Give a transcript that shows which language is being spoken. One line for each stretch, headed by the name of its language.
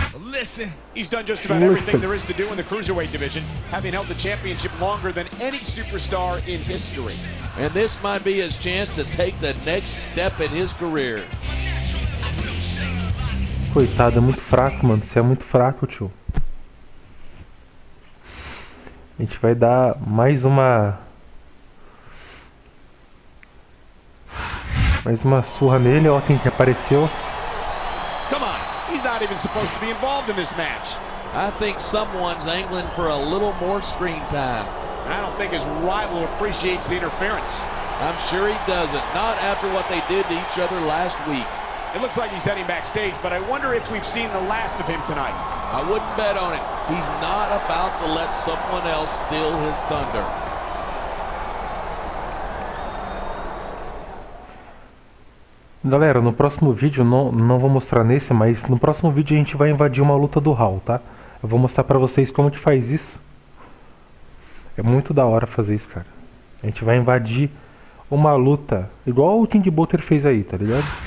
English: Listen, he's done just about everything there is to do in the cruiserweight division, having held the championship longer than any superstar in history. And this might be his chance to take the next step in his career.
Portuguese: Coitado, é muito fraco, mano. Você é muito fraco, tio. A gente vai dar mais uma surra nele. Ó quem que apareceu.
English: Come on, he's not even supposed to be involved in this match. I think someone's angling for a little more screen time. I don't think his rival appreciates the interference. I'm sure he doesn't. Not after what they did to each other last week. It looks like he's heading backstage, but I wonder if we've seen the last of him tonight. I wouldn't bet on it. He's not about to let someone else steal his thunder.
Portuguese: Galera, no próximo vídeo, não vou mostrar nesse, mas no próximo vídeo a gente vai invadir uma luta do Hall, tá? Eu vou mostrar pra vocês como que faz isso. É muito da hora fazer isso, cara. A gente vai invadir uma luta, igual o King Butter fez aí, tá ligado?